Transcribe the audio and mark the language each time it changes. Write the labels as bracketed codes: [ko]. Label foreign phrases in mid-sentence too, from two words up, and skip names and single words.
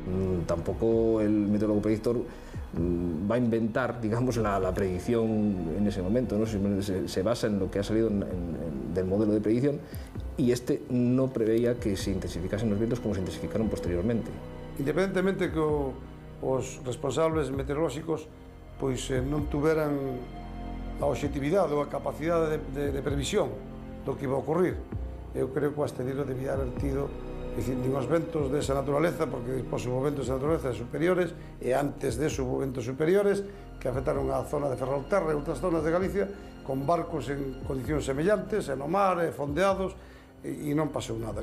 [es] Tampoco el meteorólogo predictor va a inventar, digamos, la predicción en ese momento, ¿no? Se basa en lo que ha salido del modelo de predicción y este no preveía que se intensificasen los vientos como se intensificaron posteriormente. [gl] Independentemente que os responsables meteorolóxicos pois non tuveran a objetividade ou a capacidade de previsión do que iba a ocurrir, eu creo que o astedero debía haber tido nin os ventos desa naturaleza, porque despois hubo ventos de naturaleza superiores e antes deso hubo ventos superiores que afectaron a zona de Ferrolterra e outras zonas de Galicia con barcos en condicións semellantes, en o mar, fondeados, e non pasou nada.